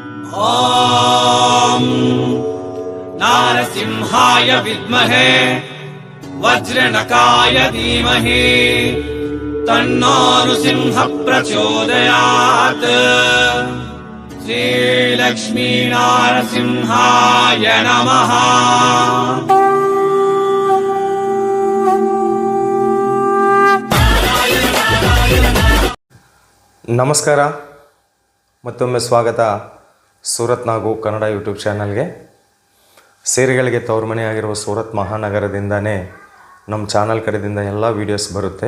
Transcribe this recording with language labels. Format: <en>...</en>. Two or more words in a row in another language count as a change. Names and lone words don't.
<sa>ॐ नारसिंहाय विद्महे वज्रनकाय धीमहि तन्नो नृसिंह प्रचोदयात्। श्रीलक्ष्मी नारसिंहाय नमः।</sa> <kn>ನಮಸ್ಕಾರ, ಮತ್ತೊಮ್ಮೆ ಸ್ವಾಗತ ಸೂರತ್ ನಾಗು ಕನ್ನಡ ಯೂಟ್ಯೂಬ್ ಚಾನಲ್ಗೆ. ಸೀರೆಗಳಿಗೆ ತವರುಮನೆಯಾಗಿರುವ ಸೂರತ್ ಮಹಾನಗರದಿಂದನೇ ನಮ್ಮ ಚಾನಲ್ ಕಡೆಯಿಂದ ಎಲ್ಲ ವೀಡಿಯೋಸ್ ಬರುತ್ತೆ.</kn>